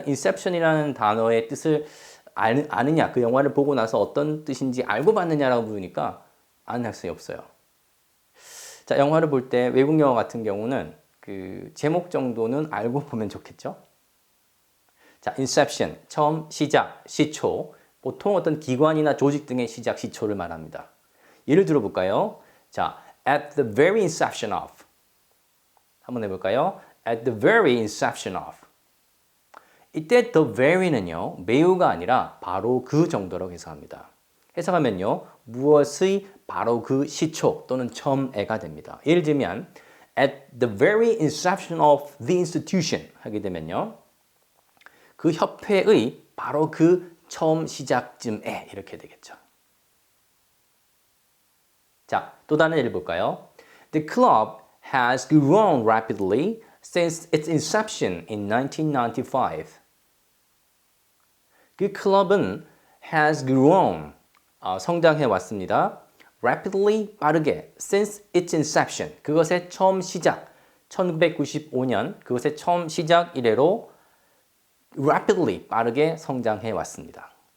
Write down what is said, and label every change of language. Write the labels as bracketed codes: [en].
[ko] 인셉션이라는 단어의 뜻을 아느냐, 그 영화를 보고 나서 어떤 뜻인지 알고 봤느냐라고 물으니까 아는 학생이 없어요. 자, 영화를 볼 때 외국 영화 같은 경우는 그 제목 정도는 알고 보면 좋겠죠? 자, Inception, 처음, 시작, 시초. 보통 어떤 기관이나 조직 등의 시작, 시초를 말합니다. 예를 들어볼까요? [en] 자, at the very inception of. 한번 해볼까요? At the very inception of. [ko] 이때 the very는요, 매우가 아니라 바로 그 정도로 해석합니다. 해석하면요, 무엇의 바로 그 시초 또는 처음에가 됩니다. 예를 들면, [en] at the very inception of the institution [ko] 하게 되면요, 그 협회의 바로 그 처음 시작쯤에 이렇게 되겠죠. 자, 또 다른 예를 볼까요? [en] The club has grown rapidly since its inception in 1995. [ko] 그 클럽은 [en] has grown, [ko] 성장해 왔습니다. rapidly, 빠르게, [en] since its inception, [ko] 그것의 처음 시작, 1995년, 그것의 처음 시작 이래로 rapidly, 빠르게 성장해 왔습니다.